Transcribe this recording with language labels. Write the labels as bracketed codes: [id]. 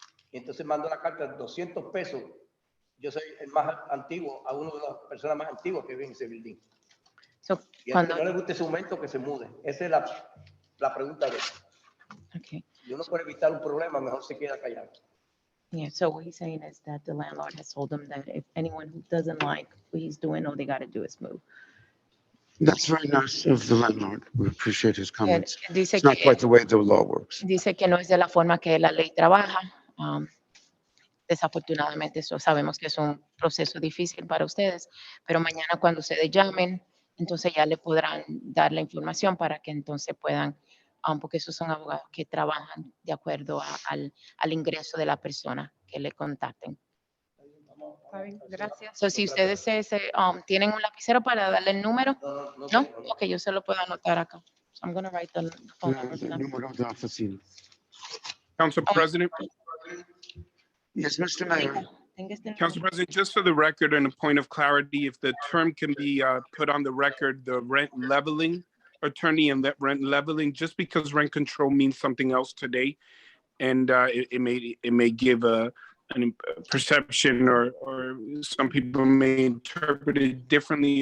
[es] Y entonces mando la carta de 200 pesos. Yo soy el más antiguo, a uno de las personas más antiguas que vive en ese building. Y cuando no le guste su aumento, que se mude. Esa es la pregunta de él. Okay. Y uno puede evitar un problema, mejor se queda callado. [en] Yeah, so what he's saying is that the landlord has told him that if anyone who doesn't like what he's doing, all they got to do is move. That's very nice of the landlord. We appreciate his comments. [es] Dice [en] It's not [es] que, [en] quite the way the law works. [es] dice que no es de la forma que la ley trabaja. Desafortunadamente, eso sabemos que es un proceso difícil para ustedes, pero mañana cuando ustedes llamen, entonces ya le podrán dar la información para que entonces puedan, porque esos son abogados que trabajan de acuerdo al ingreso de la persona que le contacten. Está bien, gracias. So, si ustedes tienen un lapicero para darle el número, ¿no? Ok, yo se lo puedo anotar acá. [en] So I'm going to write the phone number for them. [es] Número de oficina. [en] Council President, Yes, Mr. Mayor. Council President, just for the record and a point of clarity, if the term can be put on the record, the rent leveling attorney and that rent leveling, just because rent control means something else today, and it may give a perception or some people may interpret it differently.